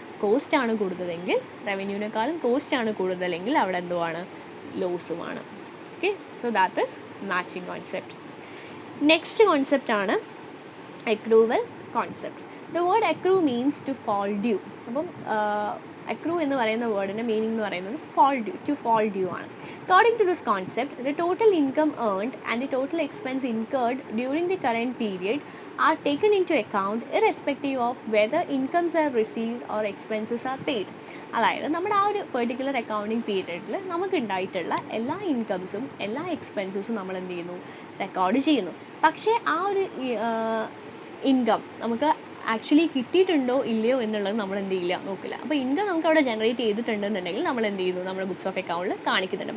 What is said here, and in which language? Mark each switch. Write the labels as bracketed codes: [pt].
[ml] Cost ആണ് കൂടുതലെങ്കിൽ, റവന്യൂവിനേക്കാളും cost ആണ് കൂടുതലെങ്കിൽ അവിടെ എന്തുമാണ്? ലോസുമാണ്. Okay, [en] So that is matching concept. [ml] Next concept ആണ് accrual concept. [en] The word accrue means to fall due. [ml] അപ്പം accrue എന്ന് പറയുന്ന വേർഡിൻ്റെ മീനിങ് എന്ന് പറയുന്നത് fall due, to fall due ആണ്. [en] According to this concept, the total income earned and the total expense incurred during the current period are taken into account irrespective of whether incomes are received or expenses are paid. [ml] അതായത് നമ്മുടെ ആ ഒരു particular accounting പീരിയഡിൽ നമുക്ക് ഉണ്ടായിട്ടുള്ള എല്ലാ ഇൻകംസും എല്ലാ എക്സ്പെൻസസും നമ്മൾ എന്ത് ചെയ്യുന്നു? റെക്കോർഡ് ചെയ്യുന്നു. പക്ഷേ ആ ഒരു ഇൻകം നമുക്ക് ആക്ച്വലി കിട്ടിയിട്ടുണ്ടോ ഇല്ലയോ എന്നുള്ളത് നമ്മൾ എന്ത് ചെയ്യില്ല, നോക്കില്ല. അപ്പോൾ ഇൻകം നമുക്ക് അവിടെ ജനറേറ്റ് ചെയ്തിട്ടുണ്ടെന്നുണ്ടെങ്കിൽ നമ്മൾ എന്ത് ചെയ്യുന്നു? നമ്മുടെ ബുക്സ് ഓഫ് അക്കൗണ്ടിൽ കാണിക്കുന്നുണ്ട്.